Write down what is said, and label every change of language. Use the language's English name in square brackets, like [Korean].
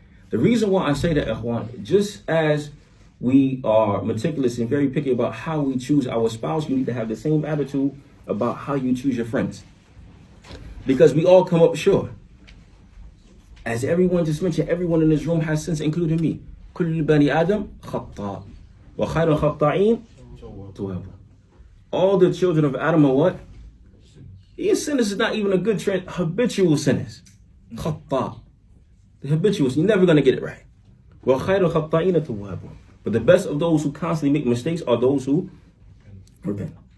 [English] The reason why I say that, ikhwan, just as we are meticulous and very picky about how we choose our spouse, you need to have the same attitude about how you choose your friends. Because we all come up short. As everyone just mentioned, everyone in this room has sins, including me. [Arabic] كل بني آدم خطاء وخير الخطائين تواب. [English] All the children of Adam are what? These sinners is not even a good trend. Habitual sinners. [Arabic] خطاء. [English] The habituals, you're never going to get it right. [Arabic] وخير الخطائين تواب. [English] But the best of those who constantly make mistakes are those who repent.